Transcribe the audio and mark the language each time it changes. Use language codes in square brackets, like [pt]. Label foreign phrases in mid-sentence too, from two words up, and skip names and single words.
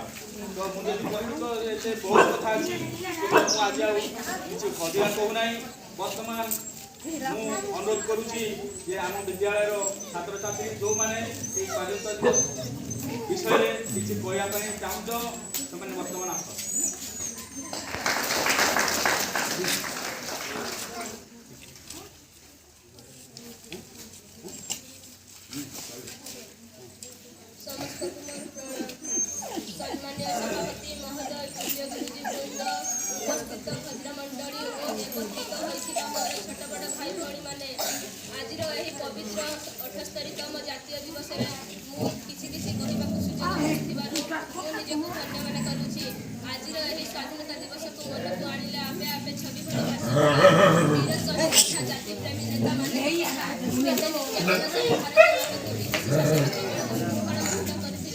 [or] ତ ମୁଁ ଯଦି କହିବି ତ ଏତେ ବହୁତ କଥା ଅଛି, ମୁଁ ଆଜି ଆଉ କିଛି ଅଧିକା କହୁନାହିଁ। ବର୍ତ୍ତମାନ ମୁଁ ଅନୁରୋଧ କରୁଛି ଯେ ଆମ ବିଦ୍ୟାଳୟର ଛାତ୍ରଛାତ୍ରୀ ଯେଉଁମାନେ ଏହି ସ୍ୱାଧୀନତା ଦିବସ ବିଷୟରେ କିଛି କହିବା ପାଇଁ ଚାହୁଁଛ ସେମାନେ ବର୍ତ୍ତମାନ ଆସ। [hi] सम्मानीय सभापति महोदय, प्रिय गुरुजीवृंद, उपस्थित भद्रमंडली और एकत्रित [or] होइଥିବା ମୋର ଛୋଟ ବଡ଼ ଭାଇ ଭଉଣୀମାନେ, ଆଜିର ଏହି ପବିତ୍ର 78ତମ ଜାତୀୟ ଦିବସରେ ମୁଁ କିଛି କହିବାକୁ ସୁଯୋଗ ମିଳିଥିବାରୁ ମୁଁ ନିଜକୁ ଧନ୍ୟ ମନେ କରୁଛି। ଆଜିର ଏହି ସ୍ୱାଧୀନତା ଦିବସକୁ ମନକୁ ଆଣିଲେ ଆପେ ଆପେ ଛବି ଭଳି ଭାସିଯାଏ। ବୀର ଶହୀଦ ତଥା ଜାତିପ୍ରେମୀ ନେତାମାନେ କେତେ ନିର୍ଯାତନା ସହି ଭାରତମାନଙ୍କୁ ବିଦେଶୀ ଶାସନ କରିଥିଲେ।